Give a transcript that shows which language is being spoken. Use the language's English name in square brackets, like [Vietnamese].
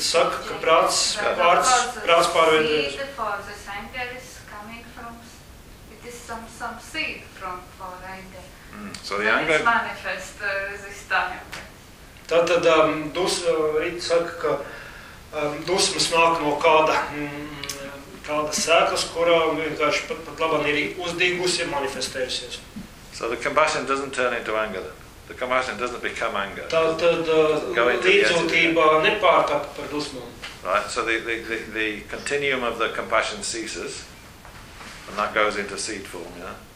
[Latvian] saka, ka prāts pārveidojas. [English] The seed for the anger is coming from, it is some seed from for anger. So the anger is manifest this time. [Latvian] Tātad Rita saka, ka dusmas nāk no kāda sēklas, kurā vienkārši pat labam ir uzdīgusi un manifestējusies. [English] So the compassion doesn't turn into anger. Then. The compassion doesn't become anger. [Latvian] Tātad līdzjūtība nepārtapa par dusmām. [English] Right, so the continuum of the compassion ceases and that goes into seed form, yeah?